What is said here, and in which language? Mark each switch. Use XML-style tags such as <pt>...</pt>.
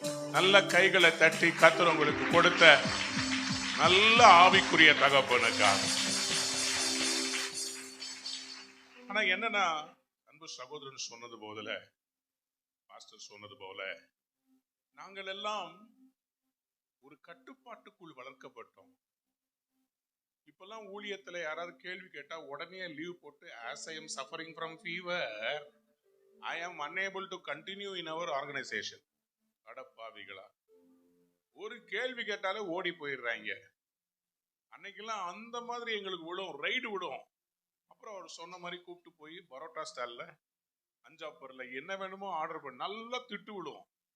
<ta>நல்ல கைகளை தட்டி கர்த்தர் உங்களுக்கு கொடுத்த நல்ல ஆவிக்குரிய தகப்பனுக்காக. ஆனா என்னன்னா, அன்பு சகோதரன் சொன்னது போல, பாஸ்டர் சொன்னது போல, நாங்கள் எல்லாம் ஒரு கட்டுப்பாட்டுக்குள் வளர்க்கப்பட்டோம். இப்பெல்லாம் ஊழியத்துல யாராவது கேள்வி கேட்டா உடனே லீவ் போட்டு,</ta> <en>as I am suffering from fever, I am unable to continue in our organization.</en> <ta>அடப்பாவிகளா, ஒரு கேள்வி கேட்டாலே ஓடி போயிடுறாங்க. அன்னைக்கெல்லாம் அந்த மாதிரி எங்களுக்கு விடும், ரைடு விடும். அப்புறம் அவர் சொன்ன மாதிரி கூப்பிட்டு போய் பரோட்டா ஸ்டால்ல, அஞ்சாப்பர்ல என்ன வேணுமோ ஆர்டர் பண்ணி நல்லா திட்டு விடுவோம்.</ta>